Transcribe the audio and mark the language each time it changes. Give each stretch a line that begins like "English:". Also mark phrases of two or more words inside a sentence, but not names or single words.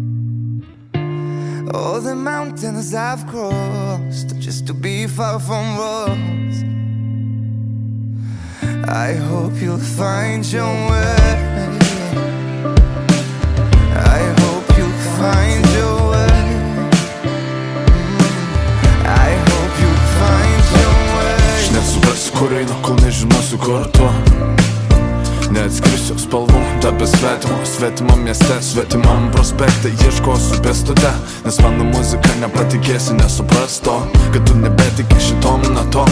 English: All the mountains I've crossed just to be far from us. I hope you'll find your way. I hope you'll find your way.
Lithuanian: Nesuprasiu, kur einu, kol nežinosiu, kur tu. Neatskirsiu spalvų, tapę svetimo mieste, svetimam prospekte. Ieškosiu pėstute, nes mano muzika nepatikėsi, nesupras to, kad tu nebetiki šitom natom.